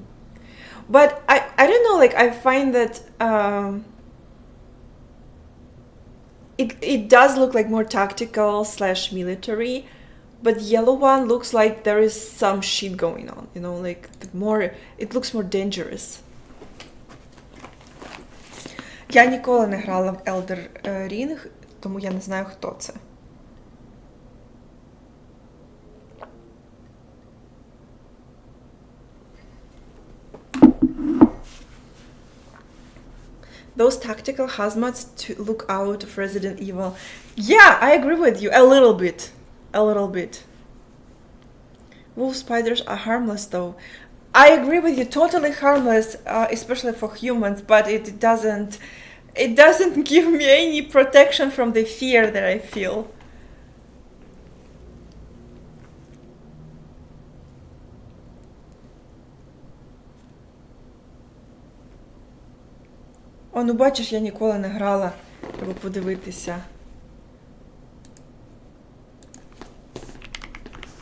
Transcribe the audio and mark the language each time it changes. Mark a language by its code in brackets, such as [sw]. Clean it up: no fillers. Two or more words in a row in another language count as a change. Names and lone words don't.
[en] But I don't know, like I find that it does look like more tactical / military, but yellow one looks like there is some shit going on, you know, like it looks more dangerous. [uk] Я ніколи не грала в Elder Ring, тому я не знаю, хто це. [en] Those tactical hazmats to look out of Resident Evil. Yeah, I agree with you. A little bit. Wolf spiders are harmless though. I agree with you, totally harmless, especially for humans, but it doesn't give me any protection from the fear that I feel. [uk] О, ну бачиш, я ніколи не грала, треба подивитися.